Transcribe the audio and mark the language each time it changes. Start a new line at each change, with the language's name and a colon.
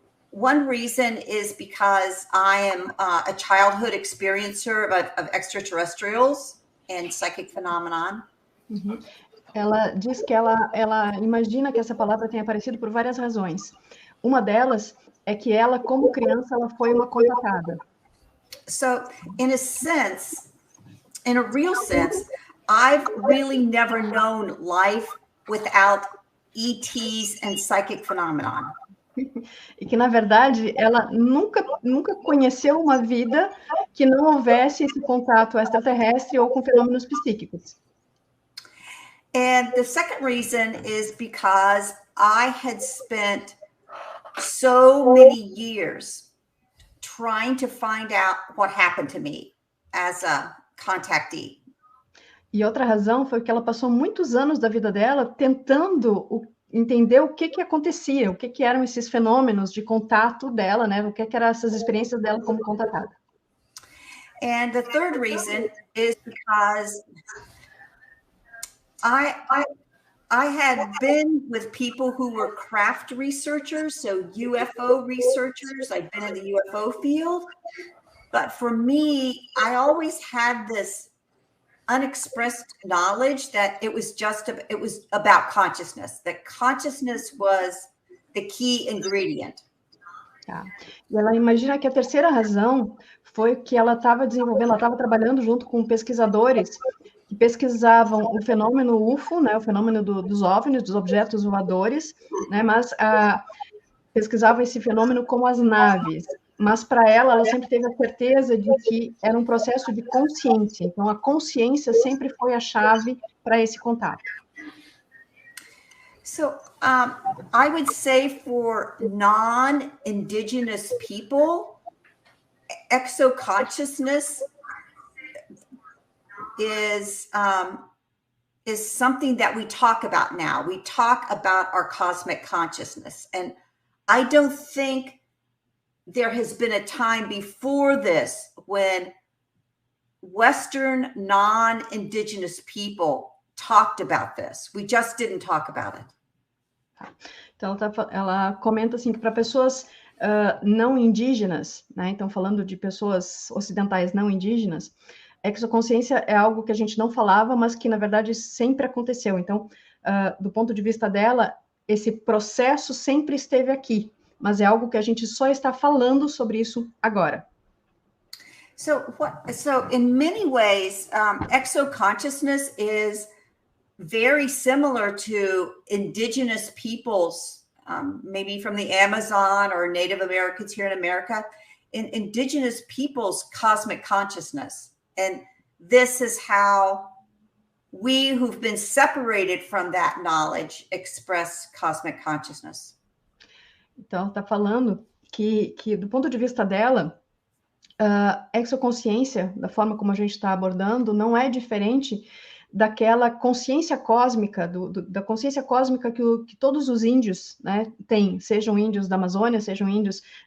English: One reason is because I am a childhood experiencer of extraterrestrials and psychic phenomenon. Uhum.
Portuguese: Ela diz que ela imagina que essa palavra tenha aparecido por várias razões. Uma delas é que ela, como criança, ela foi uma contatada.
English: So, in a real sense, I've really never known life without ETs and psychic phenomenon.
Portuguese: E que, na verdade, ela nunca conheceu uma vida que não houvesse esse contato extraterrestre ou com fenômenos psíquicos.
English: And the second reason is because I had spent so many years trying to find out what happened to me as a contactee.
Portuguese: E outra razão foi que ela passou muitos anos da vida dela tentando entender o que acontecia, o que eram esses fenômenos de contato dela, né? O que eram essas experiências dela como contatada.
English: And the third reason is because I had been with people who were craft researchers, so UFO researchers. I've been in the UFO field. But for me, I always had this unexpressed knowledge that it was about consciousness, that consciousness was the key ingredient.
Portuguese: Tá. E ela imagina que a terceira razão foi que ela estava desenvolvendo, ela estava trabalhando junto com pesquisadores que pesquisavam o fenômeno UFO, né, o fenômeno dos OVNIs, dos objetos voadores, né, mas pesquisavam esse fenômeno como as naves. Mas para ela sempre teve a certeza de que era um processo de consciência. Então, a consciência sempre foi a chave para esse contato.
English: So I would say for non-Indigenous people, exoconsciousness is something that we talk about now. We talk about our cosmic consciousness. And I don't think there has been a time before this when Western non-Indigenous people talked about this. We just didn't talk about it.
Portuguese: Então, ela comenta assim que para pessoas não indígenas, né? Então, falando de pessoas ocidentais não indígenas, exoconsciência é algo que a gente não falava, mas que, na verdade, sempre aconteceu. Então, do ponto de vista dela, esse processo sempre esteve aqui, mas é algo que a gente só está falando sobre isso agora.
English: So in many ways, exoconsciousness is very similar to indigenous peoples, maybe from the Amazon or Native Americans here in America, indigenous peoples' cosmic consciousness. And this is how we who've been separated from that knowledge express cosmic consciousness.
Portuguese: Então, está falando que do ponto de vista dela, exoconsciência, da forma como a gente está abordando, não é diferente daquela consciência cósmica, da consciência cósmica que todos os índios, né, têm, sejam índios da Amazônia, sejam índios